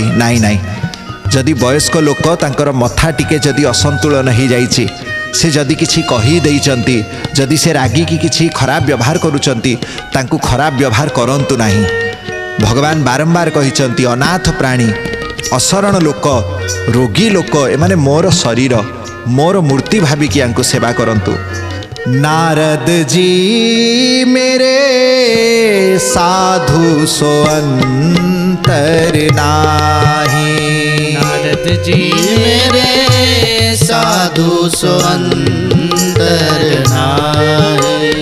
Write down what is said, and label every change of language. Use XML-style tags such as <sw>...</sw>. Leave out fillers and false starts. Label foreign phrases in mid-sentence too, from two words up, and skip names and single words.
<or>ନାହିଁ ନାହିଁ ଯଦି ବୟସ୍କ ଲୋକ ତାଙ୍କର ମଥା ଟିକେ ଯଦି ଅସନ୍ତୁଳନ ହୋ ଯାଇଛି ସେ ଯଦି କିଛି କହି ଦେଉଛନ୍ତି ଯଦି ସେ ରାଗି କି କିଛି ଖରାପ ବ୍ୟବହାର କରୁଛନ୍ତି ତାଙ୍କୁ ଖରାପ ବ୍ୟବହାର କରନ୍ତୁ ନାହିଁ। ଭଗବାନ ବାରମ୍ବାର କହିଛନ୍ତି ଅନାଥ ପ୍ରାଣୀ ଅଶରଣ ଲୋକ ରୋଗୀ ଲୋକ ଏମାନେ ମୋର ଶରୀର ମୋର ମୂର୍ତ୍ତି ଭାବିକି ୟାଙ୍କୁ ସେବା କରନ୍ତୁ।</or> <hi>नारद जी मेरे साधु सो अंतर नाही। नारद जी मेरे साधु सो अंतर नाही।</hi>